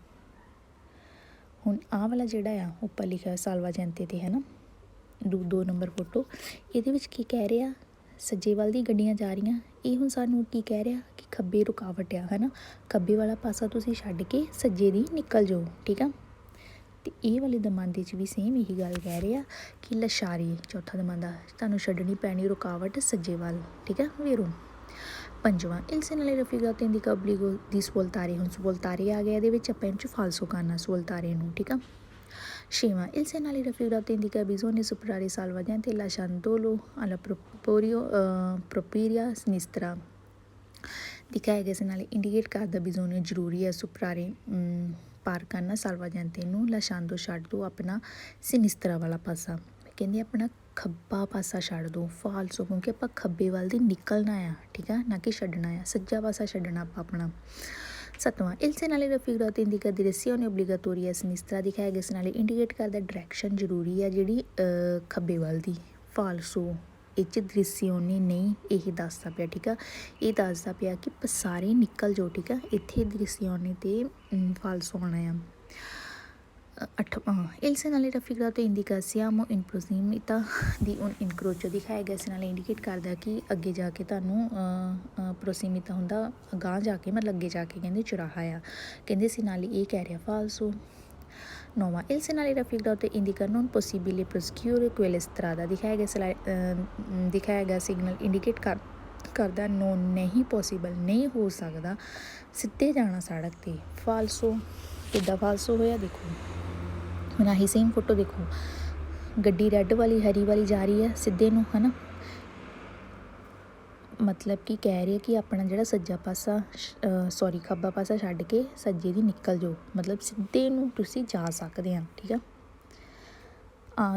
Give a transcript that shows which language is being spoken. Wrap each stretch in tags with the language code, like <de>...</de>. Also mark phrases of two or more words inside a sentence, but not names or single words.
<pa>ਹੁਣ ਆਹ ਵਾਲਾ ਜਿਹੜਾ ਆ ਉੱਪਰ ਲਿਖਿਆ ਸਾਲਵਾਜੈਂਤੇ 'ਤੇ ਹੈ ਨਾ, 2 ਨੰਬਰ ਫੋਟੋ, ਇਹਦੇ ਵਿੱਚ ਕੀ ਕਹਿ ਰਿਹਾ ਸੱਜੇ ਵੱਲ ਦੀ ਗੱਡੀਆਂ ਜਾ ਰਹੀਆਂ, ਇਹ ਹੁਣ ਸਾਨੂੰ ਕੀ ਕਹਿ ਰਿਹਾ ਕਿ ਖੱਬੇ ਰੁਕਾਵਟ ਆ, ਹੈ ਨਾ। ਖੱਬੇ ਵਾਲਾ ਪਾਸਾ ਤੁਸੀਂ ਛੱਡ ਕੇ ਸੱਜੇ ਦੀ ਨਿਕਲ ਜਾਓ, ਠੀਕ ਆ। ਤੇ ਇਹ ਵਾਲੇ ਦਮਾਂਦੇ 'ਚ ਵੀ ਸੇਮ ਇਹੀ ਗੱਲ ਕਹਿ ਰਹੇ ਆ ਕਿ ਲਸ਼ਾਰੀ, ਚੌਥਾ ਦਮਾਂਦਾ, ਤੁਹਾਨੂੰ ਛੱਡਣੀ ਪੈਣੀ ਰੁਕਾਵਟ ਸੱਜੇ ਵੱਲ, ਠੀਕ ਆ ਵੀਰੋ। ਪੰਜਵਾਂ,</pa> <it>il segnale raffigurato indica obbligo di svoltare,</it> <pa>ਹੁਣ ਸਵੋਲਤਾਰੇ ਆ ਗਿਆ ਇਹਦੇ ਵਿੱਚ, ਆਪਾਂ ਇਹਨੂੰ 'ਚ ਫਾਲਸੋ ਕਰਨਾ ਸਵੋਲਤਾਰੇ ਨੂੰ, ਠੀਕ ਆ। ਛੇਵਾਂ,</pa> <it>il segnale raffigurato indica bisogna superare salvagente lasciandolo alla propria sinistra,</it> <pa>ਦਿਖਾਇਆ ਗਿਆ segnale ਇੰਡੀਕੇਟ ਕਰਦਾ ਬਿਜ਼ੋਨੀਓ ਜ਼ਰੂਰੀ ਹੈ ਸੁਪਰਾਰੇ ਪਾਰ ਕਰਨਾ, ਸਾਲਵਾਜੈਂਤੇ ਨੂੰ ਲਾਸ਼ਾਂਦੋ ਛੱਡ ਦਿਓ ਆਪਣਾ ਸਿਨਿਸਤਰਾ ਵਾਲਾ ਪਾਸਾ, ਕਹਿੰਦੇ ਆਪਣਾ ਖੱਬਾ ਪਾਸਾ ਛੱਡ ਦਿਓ ਫਾਲਸੋ, ਕਿਉਂਕਿ ਆਪਾਂ ਖੱਬੇ ਵੱਲ ਦੀ ਨਿਕਲਣਾ ਆ, ਠੀਕ ਆ, ਨਾ ਕਿ ਛੱਡਣਾ ਆ, ਸੱਜਾ ਪਾਸਾ ਛੱਡਣਾ ਆਪਾਂ ਆਪਣਾ। ਸੱਤਵਾਂ,</pa> <it>il segnale raffigurato indica direzione obbligatoria a sinistra,</it> <pa>ਦਿਖਾਇਆ ਗਿਆ segnale ਇੰਡੀਕੇਟ ਕਰਦਾ ਡਾਇਰੈਕਸ਼ਨ ਜ਼ਰੂਰੀ ਆ ਜਿਹੜੀ ਖੱਬੇ ਵੱਲ ਦੀ, ਫਾਲਸੋ ਇਹ 'ਚ ਦ੍ਰਿਸਿਓਨੀ ਨਹੀਂ, ਇਹ ਦੱਸਦਾ ਪਿਆ, ਠੀਕ ਆ। ਇਹ ਦੱਸਦਾ ਪਿਆ ਕਿ ਪਸਾਰੇ ਨਿਕਲ ਜਾਓ, ਠੀਕ ਆ, ਇੱਥੇ ਦ੍ਰਿਸਿਓਨੀ 'ਤੇ ਫਾਲਸੋ ਆਉਣਾ ਆ। ਅੱਠਵਾਂ,</pa> <it>il segnale raffigurato indica siamo in prossimità di un incrocio,</it> <pa>ਦਿਖਾਇਆ ਗਿਆ segnale ਇੰਡੀਕੇਟ ਕਰਦਾ ਕਿ ਅੱਗੇ ਜਾ ਕੇ ਤੁਹਾਨੂੰ ਪ੍ਰੋਸੀਮਿਤਾ ਹੁੰਦਾ, ਅਗਾਂਹ ਜਾ ਕੇ ਮਤਲਬ ਅੱਗੇ ਜਾ ਕੇ ਕਹਿੰਦੇ ਚੁਰਾਹਾ ਆ, ਕਹਿੰਦੇ segnale ਇਹ ਕਹਿ ਰਿਹਾ ਫਾਲਸੋ। ਨੌਵਾਂ,</pa> <it>il segnale raffigurato indica non possibile proseguire quella strada,</it> <pa>ਦਿਖਾਇਆ ਗਿਆ ਸਿਗਨਲ ਇੰਡੀਕੇਟ ਕਰਦਾ ਨੋ ਨਹੀਂ ਪੋਸੀਬਲ, ਨਹੀਂ ਹੋ ਸਕਦਾ ਸਿੱਧੇ ਜਾਣਾ ਸੜਕ 'ਤੇ, ਫਾਲਸੋ। ਕਿੱਦਾਂ ਫਾਲਸੋ ਹੋਇਆ ਦੇਖੋ, ਹੁਣ ਆਹੀ ਸੇਮ ਫੋਟੋ ਦੇਖੋ, ਗੱਡੀ ਰੈੱਡ ਵਾਲੀ ਹਰੀ ਵਾਲੀ ਜਾ ਰਹੀ ਹੈ ਸਿੱਧੇ ਨੂੰ, ਹੈ ਨਾ, ਮਤਲਬ ਕਿ ਕਹਿ ਰਹੇ ਕਿ ਆਪਣਾ ਜਿਹੜਾ ਸੱਜਾ ਪਾਸਾ ਖੱਬਾ ਪਾਸਾ ਛੱਡ ਕੇ ਸੱਜੇ ਦੀ ਨਿਕਲ ਜਾਓ, ਮਤਲਬ ਸਿੱਧੇ ਨੂੰ ਤੁਸੀਂ ਜਾ ਸਕਦੇ ਆ, ਠੀਕ ਆ।</pa>